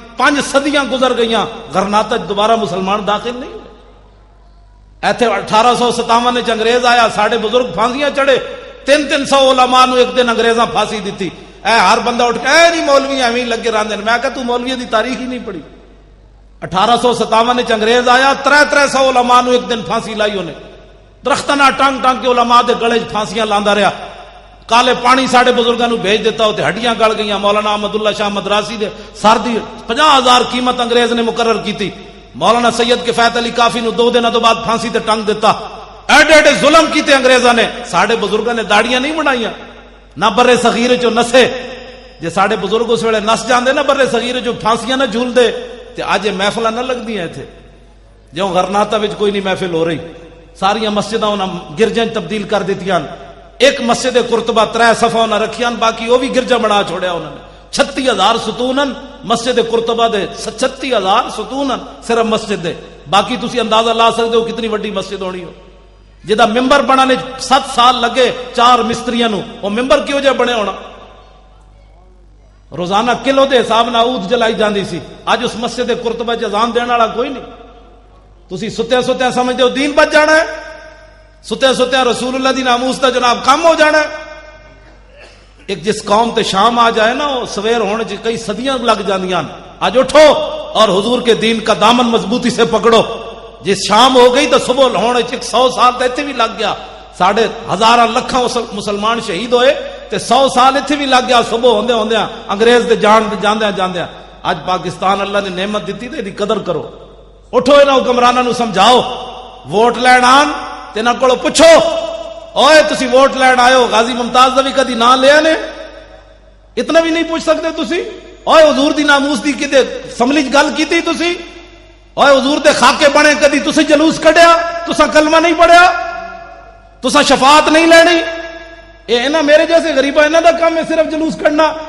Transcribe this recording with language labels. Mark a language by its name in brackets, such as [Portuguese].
[Punjabi] 5 صدیاں گزر گئیاں, غرناطہ دوبارہ مسلمان داخل نہیں ہوئے. ایتھے 1857 وچ انگریز آیا, ساڑے بزرگ پھانسیاں چڑھے. 300 علماء نو ایک دن انگریزاں پھانسی دیتی. اے ہر بندہ اٹھ کے اے نہیں مولوی ایویں لگے رہندے. میں کہا تو مولوی دی تاریخ ہی نہیں پڑھی. 1857 وچ انگریز آیا, 300 علماء نو ایک دن پھانسی لائی انہیں. درختاں نال ٹانگ ٹانگ کے علماء دے گلے پھانسیاں لاندا رہیا. کالے پانی ساڑے بزرگاں نو بھیج دیتا ہوتے, ہڈیاں گل گئیاں. مولانا احمد اللہ شاہ مدراسی دے سر دی 50,000 قیمت انگریز نے مقرر کیتی. مولانا سید کفایت علی کافی نو 2 دنوں تو بعد پھانسی تے ٹنگ دیتا. ایڈے ایڈے ظلم کیتے انگریزاں نے. ساڑے بزرگاں نے داڑیاں نہیں بنائیاں, نہ برے صغیر چو نسے. جے ساڑے بزرگ اس ویلے نس جاندے نا برے صغیر چو پھانسیاں نہ جھول دے تے اج محفلاں نہ لگدیاں ایتھے. جو غرناطہ وچ کوئی نہیں محفل ہو رہی, ساریاں مسجداں انہاں گرجاں تبدیل کر دتیاں. ایک مسجد قرطبہ 3 صفحہ انہاں رکھیاں, باقی وہ بھی گرجا بنا چھوڑیا انہوں نے. 36,000 ستونن مسجد قرطبہ دے, 36,000 ستونن صرف مسجد دے. باقی تسی اندازہ لا سکتے ہو کتنی وڈی مسجد ہونی ہو. جدا ممبر بنانے 7 سال لگے 4 مستریاں نو, وہ ممبر کیوں جے بنے ہونا؟ روزانہ کلو دے حساب نال عود جلائی جاندی سی. اج اس مسجد قرطبہ چ اذان دین والا کوئی نہیں. تسی ستیا ستیا سمجھتے ہو دین بچ جانا ہے, ستیا ستیا رسول اللہ دی ناموس دا جناب کم ہو جانا ہے. ایک جس قوم تے شام آ جائے نا, وہ سویر ہونے چ کئی صدیاں لگ جاندیاں. [Urdu] آج اٹھو اور حضور کے دین کا دامن مضبوطی سے پکڑو. [Punjabi] جس شام ہو گئی تو صبح ہونے چ 100 سال تے ایتھے بھی لگ گیا. ساڑھے ہزاراں لکھاں مسلمان شہید ہوئے تے 100 سال ایتھے بھی لگ گیا. صبح ہوندے ہوندے انگریز دے جاندے جاندے. اج پاکستان اللہ نے نعمت دیتی تے دی قدر کرو. اٹھو انہاں حکمراناں نو سمجھاؤ, ووٹ لین آن تے نہ کولو پوچھو, اوئے تسی ووٹ لین آئے ہو, غازی ممتاز دا بھی کدی نام لیا نے؟ اتنا بھی نہیں پوچھ سکتے تسی؟ اوئے حضور دی ناموس دی کدے اسمبلی چ گل کیتی تسی؟ اوئے حضور دے خاکے بنے کدی تسی جلوس کڈیا؟ تساں کلمہ نہیں پڑھیا؟ تساں شفاعت نہیں لینی؟ اے انہاں میرے جیسے غریباں انہاں دا کام ہے صرف جلوس کڈنا.